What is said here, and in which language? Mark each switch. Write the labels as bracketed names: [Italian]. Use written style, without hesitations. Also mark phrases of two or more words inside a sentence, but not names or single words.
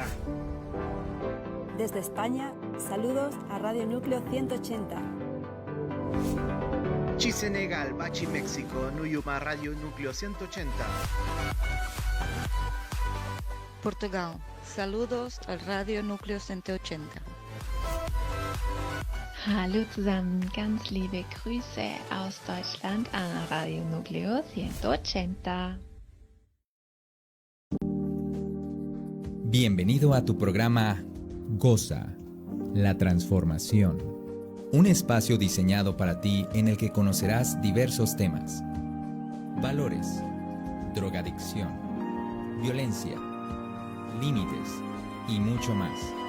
[Spanish] Desde España, saludos a Radio Núcleo 180. Senegal, Bachi, México, Nuyuma, Radio Núcleo 180. Portugal, saludos al Radio Núcleo 180. [German] Hallo zusammen, ganz liebe Grüße aus Deutschland an Radio Núcleo 180. [Spanish] Bienvenido a tu programa Goza, la transformación. Un espacio diseñado para ti en el que conocerás diversos temas: valores, drogadicción, violencia, límites y mucho más.